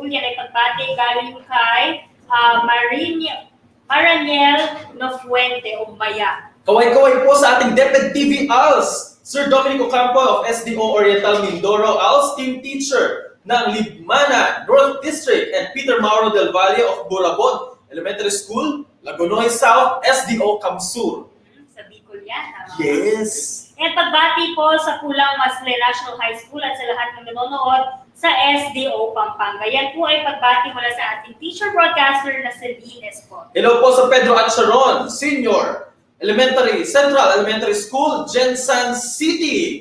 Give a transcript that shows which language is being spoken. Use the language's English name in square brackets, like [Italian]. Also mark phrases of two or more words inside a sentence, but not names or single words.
[Filipino] Yan ay pagbati galing kay Maraniel Nofuente o Maya. Kaway-kaway po sa ating DepEd TV ALS, Sir Dominic Ocampo of SDO Oriental Mindoro, ALS Team Teacher ng Libmana North District, and Peter Mauro Del Valle of Burabon Elementary School, Lagunoy South, SDO Kamsur. Sa Bicol yan. Yes! And pagbati po sa Pulang Masle National High School at sa lahat ng nanonood sa SDO Pampanga. Yan po ay pagbati mula sa ating [English] teacher broadcaster [Filipino] na si Lines po. Hello po sa Pedro Atcharon Senior Central Elementary School, Jensan City.